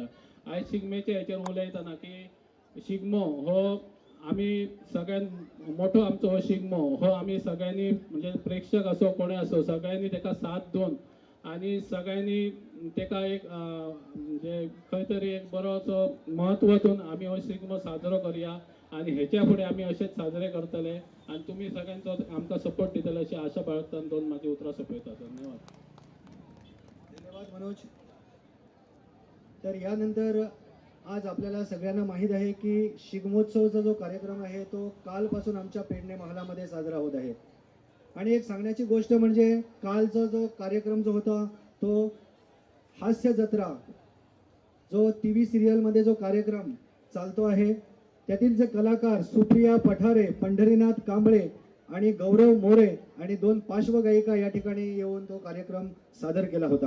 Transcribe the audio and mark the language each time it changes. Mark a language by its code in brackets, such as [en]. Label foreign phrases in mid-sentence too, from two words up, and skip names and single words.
[kok] आयज शिगमेच्या हेचेर उलयतना की शिगमो हो आमी सगळ्यात मोठो आमचो हो शिगमो हो आमी सगळ्यांनी म्हणजे प्रेक्षक असो कोणी असो सगळ्यांनी तेका साथ दोन आणि सगळ्यांनी तेका एक म्हणजे खंय तरी एक बरोसो महत्व दिवन आमी हो शिगमो साजरो करुया आणि हेच्या फुडें आमी अशेंच साजरे करतले आणि तुम्ही सगळ्यांचो आमकां सपोर्ट दितले अशी आशा बाळगताना दोन माझी उतरां सोंपयता. धन्यवाद. धन्यवाद मनोज. [mr] तर यानंतर आज आपल्याला सगळ्यांना माहीत आहे की शिगमोत्सवचा जो कार्यक्रम आहे तो कालपासून आमच्या पेडणे महालामध्ये साजरा होत आहे. आणि एक सांगण्याची गोष्ट म्हणजे कालचा जो कार्यक्रम जो होता तो हास्य जत्रा, जो TV सिरियलमध्ये जो कार्यक्रम चालतो आहे त्यातील जे कलाकार सुप्रिया पठारे, पंढरीनाथ कांबळे आणि गौरव मोरे आणि 2 पार्श्वगायिका या ठिकाणी येऊन तो कार्यक्रम सादर केला होता.